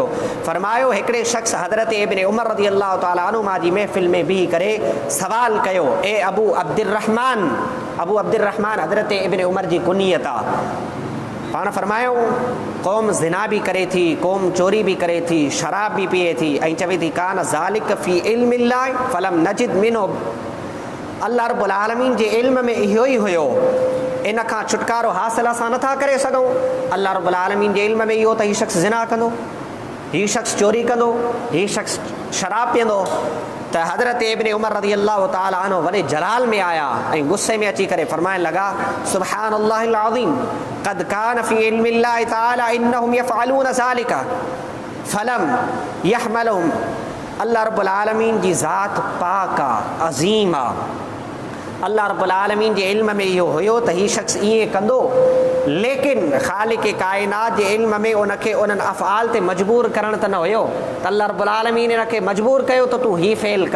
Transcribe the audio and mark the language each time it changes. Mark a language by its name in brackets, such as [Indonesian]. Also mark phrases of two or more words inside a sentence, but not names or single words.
[Sindhi] फरमायो हिकिड़े शख़्स हज़रत इब्न उमर रज़ी अल्लाह ताला अन्हुमा जी महफ़िल में बीह करे सवाल कयो, ए अबू अब्दुर्रहमान। अबू अब्दुर्रहमान हज़रत इब्न उमर जी कुनियत आहे। पाण फरमायो क़ौम ज़िना बि करे थी, क़ौम चोरी बि करे थी, शराब बि पीए थी, ऐं चवे थी [Arabic] كان ذلك في علم الله فلم نجد منه. [Sindhi] अल्लाह रब्बुल आलमीन जे इल्म में इहो ई हुयो, इन खां छुटकारो हासिल असां नथा करे सघूं। अल्लाह रब्बुल आलमीन जे इल्म में इहो त हीउ शख़्स ज़िना कंदो, हीउ शख़्स चोरी कंदो, हीउ शख़्स शराब पीअंदो। त हज़रत इब्न उमर रज़ी अल्लाह ताला अन्हु वॾे जलाल में आया ऐं गुस्से में अची करे फरमाइण लॻा, [Arabic] سبحان الله العظيم قد كان في علم الله تعالى أنهم يفعلون ذلك فلم يحملهم. [Sindhi] अल्लाह रब्बुल आलमीन जी ज़ात पाक आहे, अज़ीम आहे। अल्लाह रब्बुल आलमीन जे इल्म में इहो हुयो त हीउ शख़्स ईअं कंदो, लेकिन ख़ालिक़ काइनात जे इल्म में उनखे उन्हनि अफ़आल ते मजबूर करणु त न हुयो त अल्लाह रब्बुल आलमीन इनखे मजबूर कयो त तूं हीउ फ़ेल कर।